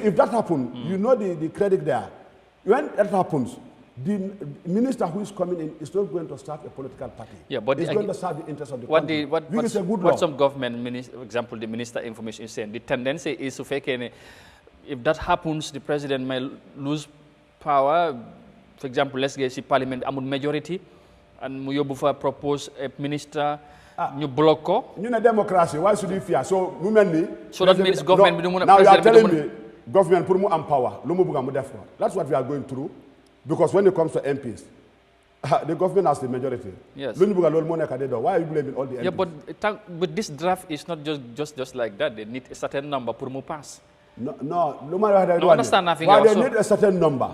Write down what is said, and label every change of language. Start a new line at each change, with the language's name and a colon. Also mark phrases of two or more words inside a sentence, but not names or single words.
English: If that happens, you know the credit there. When that happens, the minister who is coming in is not going to serve a political party. Yeah, but it's going to serve the interest of the country. What some government, for example, the Minister of Information is saying, the tendency is to fake any, if that happens, the president may lose power. For example, let's say Parliament amul majority, and
Wolof: mu yóbbu fa
English: propose a minister ñu block ko.
Wolof: ñu ne
English: democracy why should we fear so
Wolof: mu mel ni.
English: so that means government
Wolof: bi du mun a.
English: now you are telling me government pour
Wolof: mu am power lu mu bëgg mu def ko
English: that's what we are going through because when it comes to MPs. The government has the majority. Yes. Why are you blaming all the MPs? Yeah, but this draft is not just like that. They need a certain number for mu pass. No matter what they do. Understand nothing. Why they need a certain number?